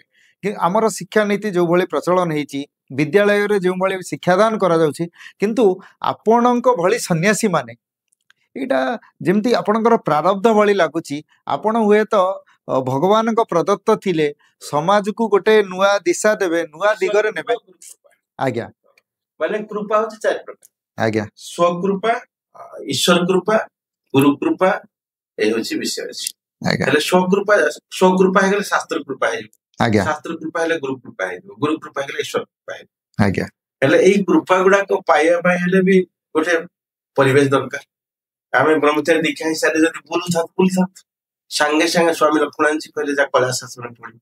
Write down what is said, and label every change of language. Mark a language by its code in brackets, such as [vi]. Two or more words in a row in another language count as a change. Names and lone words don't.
[or] ଆମର ଶିକ୍ଷାନୀତି ଯୋଉଭଳି ପ୍ରଚଳନ ହେଇଛି, ବିଦ୍ୟାଳୟରେ ଯେଉଁଭଳି ଶିକ୍ଷାଦାନ କରାଯାଉଛି, କିନ୍ତୁ ଆପଣଙ୍କ ଭଳି ସନ୍ନ୍ୟାସୀ ମାନେ ଏଇଟା ଯେମିତି ଆପଣଙ୍କର ପ୍ରାରବ୍ଧ ଭଳି ଲାଗୁଛି। ଆପଣ ହୁଏତ ଭଗବାନଙ୍କ ପ୍ରଦତ୍ତ ଥିଲେ, ସମାଜକୁ ଗୋଟେ ନୂଆ ଦିଶା ଦେବେ, ନୂଆ ଦିଗରେ ନେବେ। ଆଜ୍ଞା ମାନେ କୃପା ହଉଛି 4 ପ୍ରକାର। ଆଜ୍ଞା ସ୍ୱକୃପା, ଈଶ୍ୱର କୃପା, ଗୁରୁ କୃପା, [bn] এই হচ্ছে বিষয় আছে। [or] ଆଜ୍ଞା ହେଲେ ସ୍ୱକୃପା ହେଇଗଲେ ଶାସ୍ତ୍ର କୃପା ହେଇଯିବ। ଆଜ୍ଞା ଶାସ୍ତ୍ର କୃପା ହେଲେ ଗୁରୁ କୃପା ହେଇଯିବ, ଗୁରୁ କୃପା ହେଇଗଲେ ଈଶ୍ୱର କୃପା ହେଇଯିବ। ଆଜ୍ଞା ହେଲେ ଏଇ କୃପା ଗୁଡାକ ପାଇବା ପାଇଁ ହେଲେ ବି ଗୋଟେ ପରିବେଶ ଦରକାର। ଆମେ ବ୍ରହ୍ମଚାରୀ ଦୀକ୍ଷା ହିସାବରେ ଯଦି ବୁଲୁଥାନ୍ତୁ ସାଙ୍ଗେ ସାଙ୍ଗେ ସ୍ୱାମୀ ଲକ୍ଷ୍ମଣାଜୀ କହିଲେ ଯା କୈଳାସ ଆଶ୍ରମ ପଢିବ।